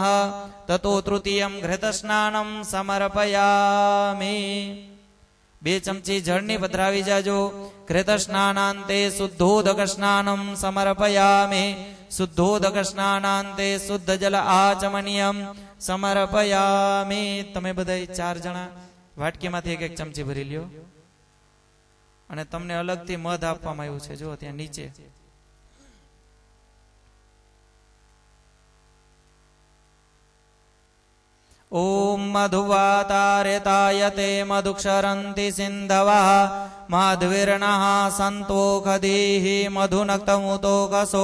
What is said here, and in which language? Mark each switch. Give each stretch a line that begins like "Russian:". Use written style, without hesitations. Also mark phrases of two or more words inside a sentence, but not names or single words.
Sanskrit: ततो तृतीयं घृतस्नानं समर्पयामि।
Gujarati: 2 ચમચી જળની પધરાવી જાજો।
Sanskrit: घृतस्नानान्ते शुद्धोदक स्नानं समर्पयामि। शुद्धोदक स्नानान्ते शुद्ध जल आचमनीयं समर्पयामि।
Gujarati: તમે બધાઈ 4 જણા વાટકીમાંથી 1-1 ચમચી ભરી લ્યો અને તમને અલગથી મધ આપવામાં આવ્યું છે જો ત્યાં નીચે।
Sanskrit: ओम मधुवातारेतायते मधुक्षरन्ति सिन्धवः माध्वीर्नः सन्तोषधीः मधुनक्तमुतोकसो